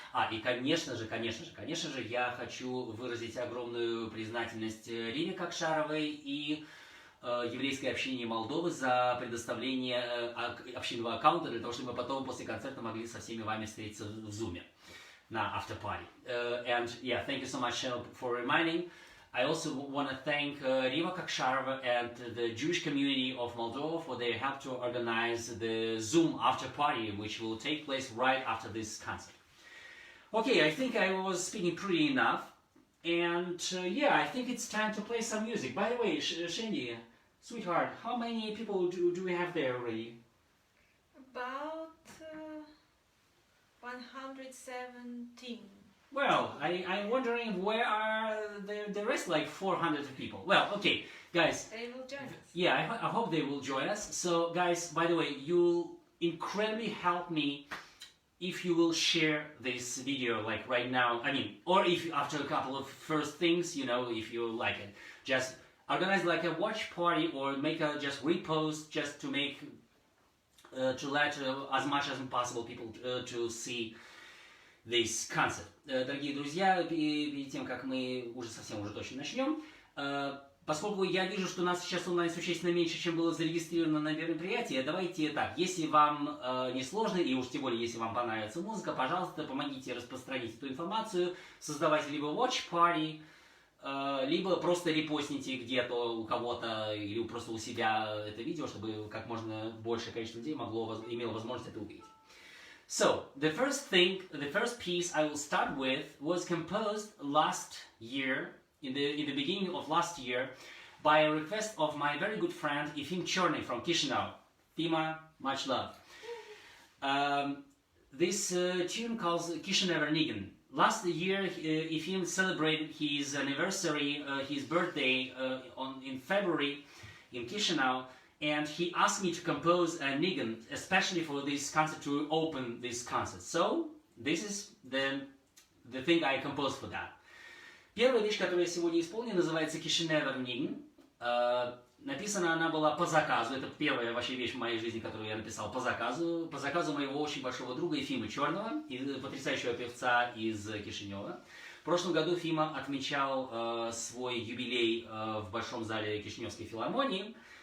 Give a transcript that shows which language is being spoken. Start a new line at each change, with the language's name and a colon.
Russian: И, конечно же, я хочу выразить огромную признательность Риме Кокшаровой и еврейской общине Молдовы за предоставление общинного аккаунта для того, чтобы мы потом после концерта могли со всеми вами встретиться в Zoom на after party.
English: And yeah, thank you so much for reminding. I also want to thank Rima Koksharova and the Jewish community of Moldova for their help to organize the Zoom after party, which will take place right after this concert. Okay, I think I was speaking pretty enough. And yeah, I think it's time to play some music. By the way, Shandy, sweetheart, how many people do we have there already? About 117. Well, I'm wondering where are the rest, like 400 people. Well, okay, guys. They will join us. Yeah, I hope they will join us. So, guys, by the way, you'll incredibly help me if you will share this video, like right now. I mean, or if after a couple of first things, you know, if you like it, just organize like a watch party or make a just repost just to make to let as much as possible people to see this concert.
Russian: Дорогие друзья, перед тем, как мы уже совсем уже точно начнем, поскольку я вижу, что у нас сейчас онлайн существенно меньше, чем было зарегистрировано на мероприятии, давайте так, если вам не сложно, и уж тем более, если вам понравится музыка, пожалуйста, помогите распространить эту информацию, создавайте либо watch party, либо просто репостните где-то у кого-то или просто у себя это видео, чтобы как можно большее количество людей имело возможность это увидеть.
English: So, the first piece I will start with was composed last year, in the beginning of last year, by a request of my very good friend Efim Chorny from Chisinau. Fima, much love. This tune calls Kishinever Nigen. Last year, Efim celebrated his anniversary, his birthday in February in Chisinau, and he asked me to compose a nigun, especially for this concert, to open this concert. So, this is the thing I composed for that.
Russian: Первая вещь, которую я сегодня исполню, называется Kishinever Nigun. Написана она была по заказу. Это первая вообще вещь в моей жизни, которую я написал по заказу. По заказу моего очень большого друга Ефима Черного, потрясающего певца из Кишинева. В прошлом году Фима отмечал свой юбилей в Большом зале Кишиневской филармонии.